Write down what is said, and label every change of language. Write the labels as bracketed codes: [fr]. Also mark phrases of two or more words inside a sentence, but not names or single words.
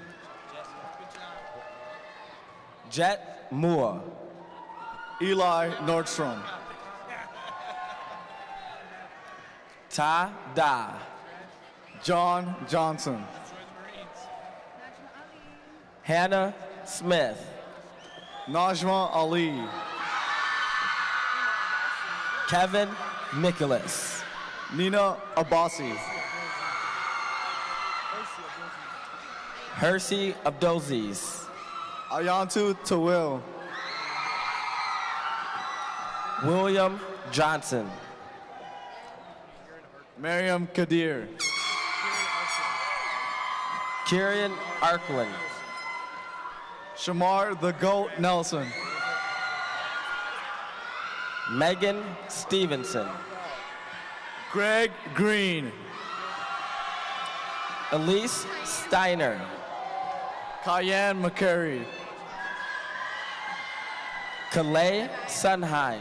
[en] Jet Moore. Eli Nordstrom. Ta Da. John Johnson. Hannah Smith. Najma Ali. Kevin Nicholas. Nina Abbasi. Hersey Abdulaziz. Ayantu Tawil. William Johnson. Miriam Kadir. Kieran Arkland. Shamar the Goat Nelson. Megan Stevenson. Greg Green. Elise Steiner. Cayenne McCary. Calais Sunheim.